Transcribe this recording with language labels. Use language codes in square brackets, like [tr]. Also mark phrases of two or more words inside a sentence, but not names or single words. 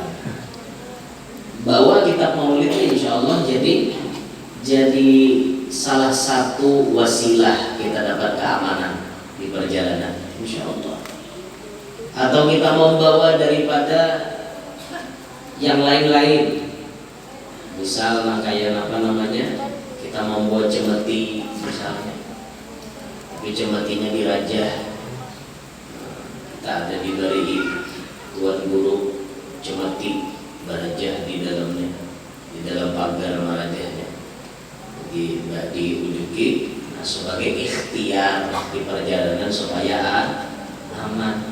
[id] Bawa kitab maulid ini [ar] insya Allah [id] jadi salah satu wasilah kita dapat keamanan di perjalanan [ar] insya Allah. [id] Atau kita membawa daripada yang lain-lain. Misal kayak apa namanya, kita membuat cemeti misalnya, tapi cemetinya dirajah. Kita ada diberi tuan guru cemeti berajah di dalamnya, di dalam pagar marajahnya, diujuki. Nah, sebagai ikhtiar di perjalanan supaya aman.